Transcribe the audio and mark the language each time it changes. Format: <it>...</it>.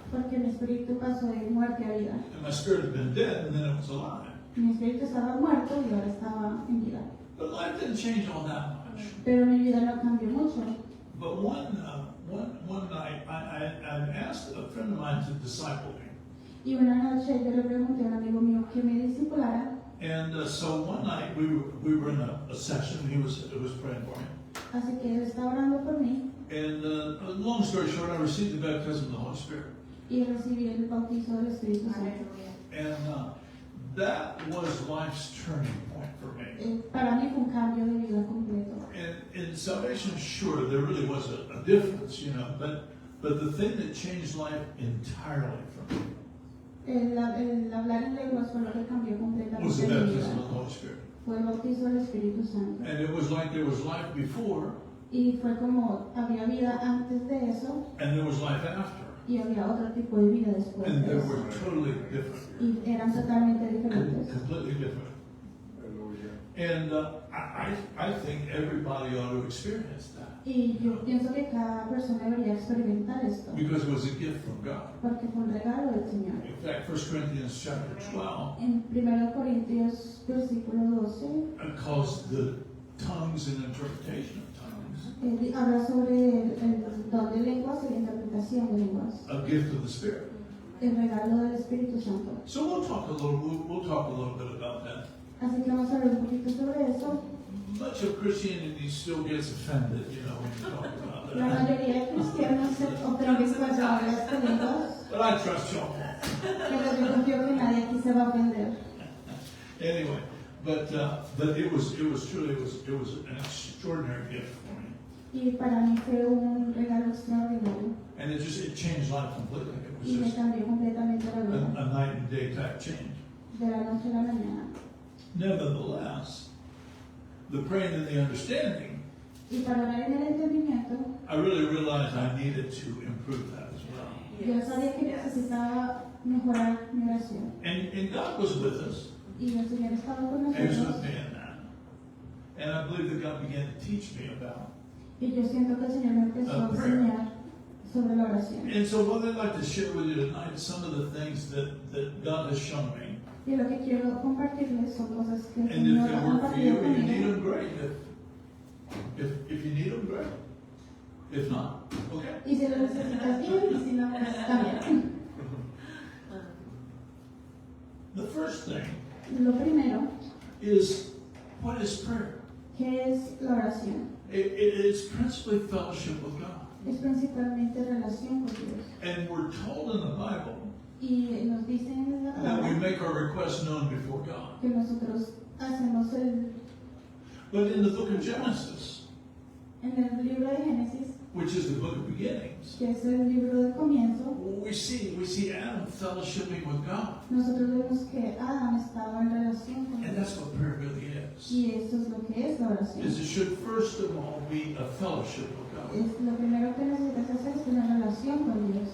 <es>porque mi espíritu pasó de muerte a vida.</es> <en>And my spirit had been dead and then it was alive.</en> <es>Mi espíritu estaba muerto y ahora estaba en vida.</es> <en>But life didn't change all that much.</en> <es>Pero mi vida no cambió mucho.</es> <en>But one night, I asked a friend of mine to disciple me.</en> <es>Y una noche yo le pregunté a un amigo mío que me discipulara.</es> <en>And so one night we were in a session. He was praying for me.</en> <es>Así que él estaba orando por mí</es> <en>And long story short, I received the baptism of the Holy Spirit.</en> <es>y recibí el bautizo del Espíritu Santo.</es> <en>And that was life's turning point for me.</en> <es>Para mí fue un cambio de vida completo.</es> <en>And in salvation, sure, there really was a difference, you know, but the thing that changed life entirely for me</en> <es>El hablar en lenguas fue lo que cambió</es> <en>was the</en> <es>completamente mi</es> <en>baptism</en> <es>vida.</es> <en>of the Holy Spirit.</en> <es>Fue el bautizo del Espíritu Santo.</es> <en>And it was like there was life before</en> <es>Y fue como había vida antes de eso</es> <en>and there was life after.</en> <es>y había otro tipo de vida después</es> <en>And</en> <es>de</es> <en>they</en> <es>eso.</es> <en>were totally different.</en> <es>Y eran totalmente diferentes.</es> <en>Completely different. And I think everybody ought to experience that.</en> <es>Y yo pienso que cada persona debería experimentar esto,</es> <en>Because it was a gift from God.</en> <es>porque fue un regalo del Señor.</es> <en>In fact, 1 Corinthians chapter 12</en> <es>En 1 Corintios versículo 12</es> <en>calls the tongues and interpretation of tongues</en> <es>habla sobre el don de lenguas y la interpretación de lenguas,</es> <en>a gift of the Spirit.</en> <es>el regalo del Espíritu Santo.</es> <en>So we'll talk a little bit about that.</en> <es>Así que vamos a hablar un poquito sobre eso.</es> <en>Much of Christianity still gets offended, you know, when you talk about</en> <es>La</es> <en>that.</en> <es>mayoría de cristianos se ofenden cuando hablas de lenguas,</es> <en>But I trust y'all.</en> <es>pero yo confío que nadie aquí se va a ofender.</es> <en>Anyway, but it was truly an extraordinary gift for me,</en> <es>Y para mí fue un regalo extraordinario</es> <en>and it changed life completely. It</en> <es>y me</es> <en>was just</en> <es>cambió completamente la vida,</es> <en>a night and day type change.</en> <es>de la noche a la mañana.</es> <en>Nevertheless, the praying and the understanding,</en> <es>Y para hablar en el entendimiento,</es> <en>I really realized I needed to improve that as well.</en> <es>yo sabía que necesitaba mejorar mi oración.</es> <en>And God was with us.</en> <es>Y el Señor estaba con</es> <en>He was with</en> <es>nosotros.</es> <en>me in that. And I believe that God began to teach me about.</en> <es>Y yo siento que el Señor me empezó a enseñar sobre la oración.</es> <en>And so what I'd like to share with you tonight is some of the things that God has shown me.</en> <es>Y lo que quiero compartirles son cosas que el</es> <en>And if</en> <es>Señor</es> <en>they</en> <es>ha</es> <en>work for you</en> <es>compartido</es> <en>and you need</en> <es>conmigo.</es> <en>them, great. If you need them, great. If not, okay.</en> <es>Y si lo necesitas bien, y si no, pues también.</es> <en>The first thing</en> <es>Lo primero,</es> <en>is, what is prayer?</en> <es>¿qué es la oración?</es> <en>It's principally fellowship with God.</en> <es>Es principalmente relación con Dios.</es> <en>And we're told in the Bible</en> <es>Y nos dicen en la</es> <en>that we</en> <es>palabra</es> <en>make our requests known before God.</en> <es>que nosotros hacemos</es> <en>But in the book of Genesis,</en> <es>en el libro de Génesis,</es> <en>which is the book of beginnings,</en> <es>que es el libro del comienzo,</es> <en>we see Adam fellowshipping with God.</en> <es>nosotros vemos que Adán estaba en relación con</es> <en>And</en> <es>Dios.</es> <en>that's what prayer really is.</en> <es>Y eso es lo que es la oración.</es> <en>Is it should first of all be a fellowship with God,</en> <es>Es lo primero que necesitas hacer es una relación con Dios,</es>